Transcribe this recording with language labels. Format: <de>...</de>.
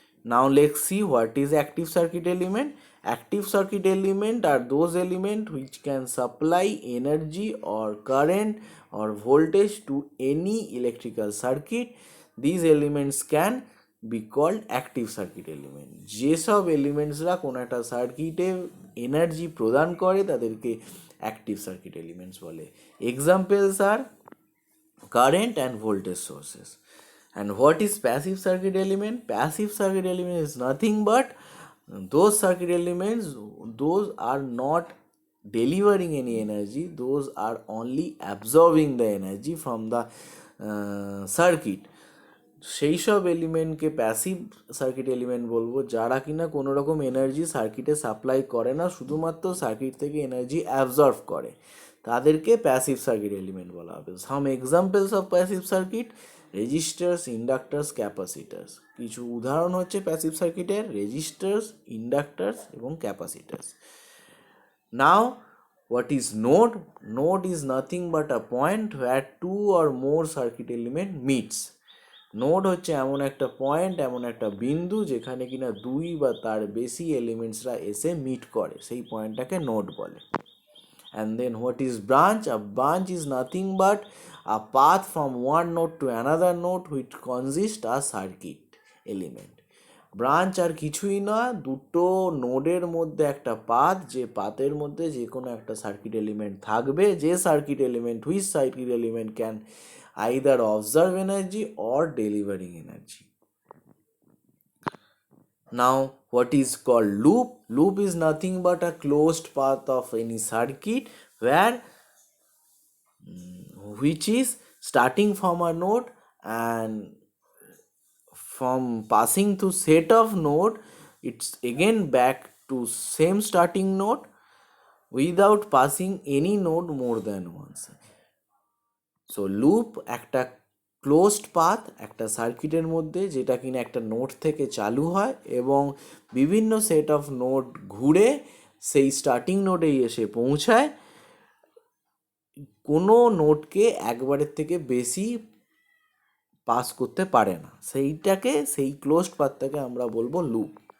<en>Now let's see what is active circuit element. Active circuit element are those elements which can supply energy or current or voltage to any electrical circuit. These elements can be called active circuit element.</en> <bn>যেসব এলিমেন্টসরা কোনো একটা সার্কিটে energy প্রদান করে তাদেরকে active circuit elements বলে।</bn> <en>Examples are current and voltage sources. And what is passive circuit element? Passive circuit element is nothing but those circuit elements, those are not delivering any energy, those are only absorbing the energy from the circuit.</en> <bn>সেই সব এলিমেন্টকে passive circuit element বলবো যারা কিনা কোনো রকম energy সার্কিটে supply করে না, শুধুমাত্র সার্কিট থেকে এনার্জি অ্যাবজর্ব করে, তাদেরকে প্যাসিভ সার্কিট এলিমেন্ট বলা হবে।</bn> <en>Some examples of passive circuit: resistors, inductors, capacitors.</en> <bn>কিছু উদাহরণ হচ্ছে প্যাসিভ সার্কিটের রেজিস্টার্স, ইন্ডাক্টার্স এবং ক্যাপাসিটার্স।</bn> <en>Now what is node? Node is nothing but a point where two or more circuit element meets.</en> <bn>Node হচ্ছে এমন একটা পয়েন্ট, এমন একটা বিন্দু যেখানে কিনা দুই বা তার বেশি এলিমেন্টসরা এসে মিট করে, সেই পয়েন্টটাকে নোড বলে।</bn> <en>And then what is branch? A branch is nothing but a path from one node to another node which consist a circuit element.</en> <bn>Branch আর কিছুই না, দুটো নোডের মধ্যে একটা পাথ, যে পাথের মধ্যে যে কোনো একটা সার্কিট এলিমেন্ট থাকবে, যে circuit element which circuit element</bn> <en>Can either observe energy or delivering energy. Now what is called loop? Loop is nothing but a closed path of any circuit where which is starting from a node and from passing through set of node it's again back to same starting node without passing any node more than once.</en> <bn>So loop একটা closed path একটা সার্কিটের মধ্যে, যেটা কিনা একটা node থেকে চালু হয় এবং বিভিন্ন সেট অফ নোড ঘুরে সেই স্টার্টিং নোডেই এসে পৌঁছায়। কোনো নোডকে একবারের থেকে বেশি পাস করতে পারে না, সেইটাকে, সেই ক্লোজড পাথটাকে আমরা বলবো লুপ।</bn>